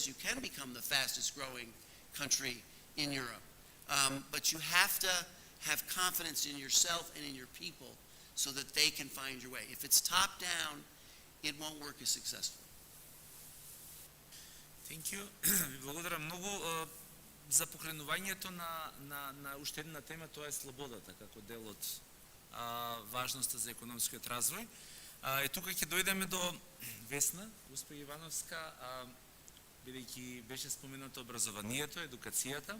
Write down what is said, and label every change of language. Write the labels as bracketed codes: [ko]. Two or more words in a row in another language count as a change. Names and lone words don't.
[en] You can become the fastest growing country in Europe. But you have to have confidence in yourself and in your people so that they can find your way. If it's top down, it won't work as successfully. Thank you. [mk] Ви благодаря много за покренувањето на уште една тема, тоа е слободата како дел од важноста за економскиот развој. И тука ќе дојдеме до Весна, госпоѓа Ивановска, бидејќи беше споменато образованието, едукацијата.